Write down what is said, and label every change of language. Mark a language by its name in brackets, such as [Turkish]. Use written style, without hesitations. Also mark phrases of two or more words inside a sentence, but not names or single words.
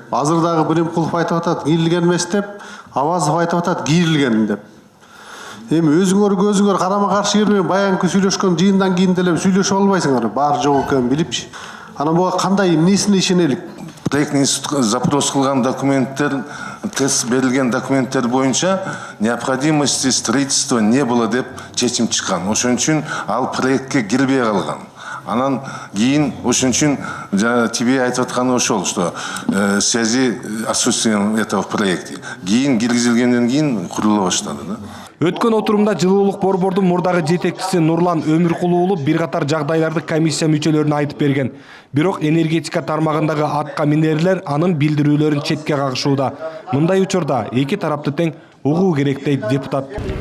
[Kyrgyz] Азыр дагы Биримкулов айтып атат, кирилген эмес деп, Авазов айтып атат, кирилген деп. Эми өзүңөр карама каршы келбей баягы сүйлөшкөн жыйындан кийин деле сүйлөшүп албайсыңар, бар жок экенин билипчи. Анан буга кандай эмнесине ишенелик? [Russian] Проектный институт запрос [Kyrgyz] кылган документтер, тест берилген документтер боюнча [Russian] необходимости строительства не было [Kyrgyz] деп чечим чыккан. Ошон үчүн ал проектке кирбей калган. Анан кийин ошон үчүн тебе айтып атканы ошол, [Russian] что связи отсутствием этого в проекте. [Kyrgyz] Кийин киргизилгенден кийин курулула баштады да. Өткөн отурумда жылуулук борбордун мурдагы жетекчиси Нурлан Өмүркулуулу бир катар жагдайларды комиссия мүчөлөрүнө айтып берген. Бирок энергетика тармагындагы атка минерлер анын билдирүүлөрүн четке кагышууда. Мындай учурда эки тарапты тең угуу керек дейт депутат.